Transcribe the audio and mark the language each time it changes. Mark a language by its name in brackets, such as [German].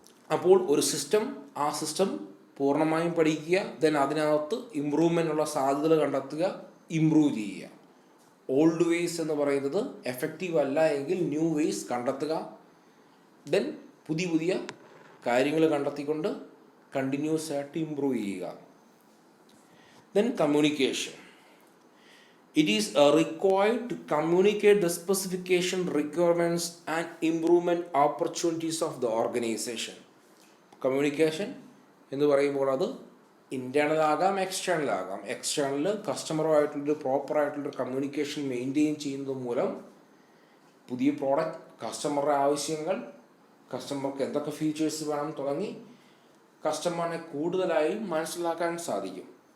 [Malayalam] അപ്പോൾ ഒരു സിസ്റ്റം, ആ സിസ്റ്റം പൂർണ്ണമായും പഠിക്കുക, ദെൻ അതിനകത്ത് ഇമ്പ്രൂവ്മെൻറ്റിനുള്ള സാധ്യതകൾ കണ്ടെത്തുക, ഇമ്പ്രൂവ് ചെയ്യുക. ഓൾഡ് വേസ് എന്ന് പറയുന്നത് എഫക്റ്റീവ് അല്ല എങ്കിൽ ന്യൂ വേസ് കണ്ടെത്തുക, ദെൻ പുതിയ പുതിയ കാര്യങ്ങൾ കണ്ടെത്തിക്കൊണ്ട് കണ്ടിന്യൂസ് ആയിട്ട് ഇമ്പ്രൂവ് ചെയ്യുക. [English] Then communication. It is required to communicate the specification, requirements and improvement opportunities of the organization. [Malayalam] Communication എന്ന് പറയുമ്പോൾ അത് ഇൻറ്റേർണൽ ആകാം, എക്സ്റ്റേണൽ ആകാം. എക്സ്റ്റേണൽ കസ്റ്റമറുമായിട്ടുള്ളൊരു പ്രോപ്പറായിട്ടുള്ളൊരു കമ്മ്യൂണിക്കേഷൻ മെയിൻറ്റെയിൻ ചെയ്യുന്നത് മൂലം പുതിയ പ്രോഡക്റ്റ്, കസ്റ്റമറുടെ ആവശ്യങ്ങൾ, കസ്റ്റമർക്ക് എന്തൊക്കെ ഫീച്ചേഴ്സ് വേണം തുടങ്ങി കസ്റ്റമറിനെ കൂടുതലായി മനസ്സിലാക്കാൻ സാധിക്കും.